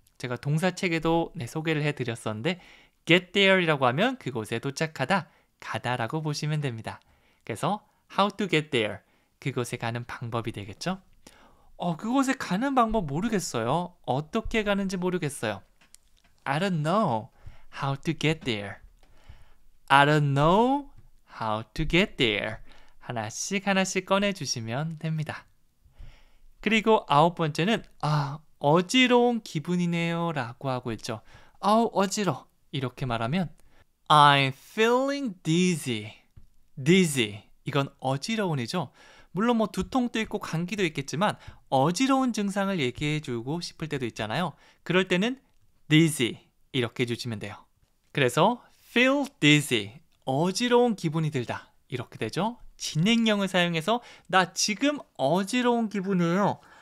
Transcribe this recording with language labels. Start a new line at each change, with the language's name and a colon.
Korean: 제가 동사책에도 소개를 해드렸었는데 get there이라고 하면 그곳에 도착하다, 가다라고 보시면 됩니다. 그래서
English: how to get there,
Korean: 그곳에 가는 방법이 되겠죠. 그곳에 가는 방법 모르겠어요. 어떻게 가는지 모르겠어요.
English: I don't know how to get there. I don't know how to get there.
Korean: 하나씩 하나씩 꺼내주시면 됩니다. 그리고 9번째는 어지러운 기분이네요 라고 하고 있죠. 어지러. 이렇게 말하면
English: I'm feeling dizzy.
Korean: dizzy. 이건 어지러운이죠. 물론 뭐 두통도 있고 감기도 있겠지만 어지러운 증상을 얘기해주고 싶을 때도 있잖아요. 그럴 때는 dizzy 이렇게 해주시면 돼요. 그래서 feel dizzy, 어지러운 기분이 들다 이렇게 되죠. 진행형을 사용해서 나 지금 어지러운 기분이에요.